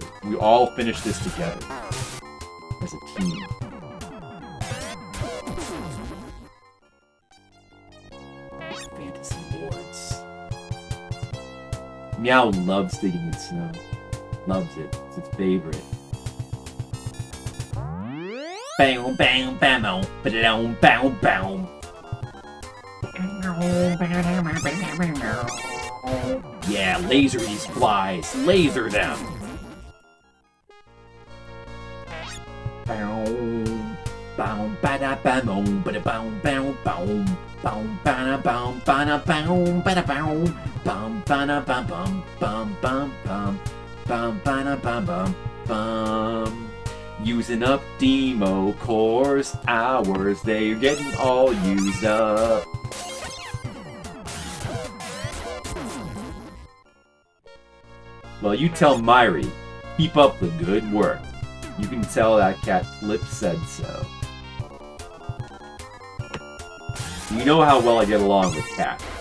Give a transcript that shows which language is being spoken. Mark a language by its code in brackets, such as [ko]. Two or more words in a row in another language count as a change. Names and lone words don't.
[en] We all finish this together. As a team. Fantasy Lords. Meow loves digging in snow. Loves it. It's its favorite. Bang, bang, bam, ba-dum, bam, bam. Yeah, laser these flies. Laser them. Boom, boom, ba-da, bam, ba-da, boom, boom, boom, boom, ba-da, boom, ba-da, boom, ba-da, boom, bum, ba-da, bum, bum, bum, bum, bum, bum, ba-da, bum, bum, bum. Using up DeemoCore's hours, they're getting all used up. Well, you tell Myri, keep up the good work. You can tell that cat Flip said so. You know how well I get along with Cat.